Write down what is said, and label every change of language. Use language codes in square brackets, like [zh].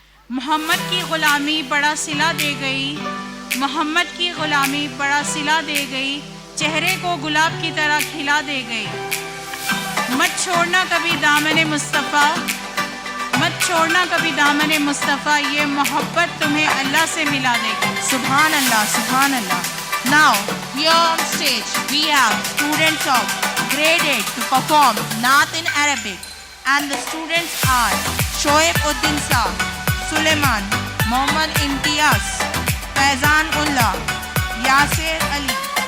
[ur] محمد کی غلامی بڑا صلہ دے گئی, محمد کی غلامی بڑا صلہ دے گئی, چہرے کو گلاب کی طرح کھلا دے گئی. مت چھوڑنا کبھی دامن مصطفیٰ, مت چھوڑنا کبھی دامن مصطفیٰ, یہ محبت تمہیں اللہ سے ملا دے گی. سبحان اللہ, سبحان اللہ. [en] Now, here on stage, we have students of grade 8 to perform Naat in Arabic, and the students are Shoaib Uddin Saab, Suleiman, Mohammad Imtiaz, Faizan Ullah, Yasir Ali.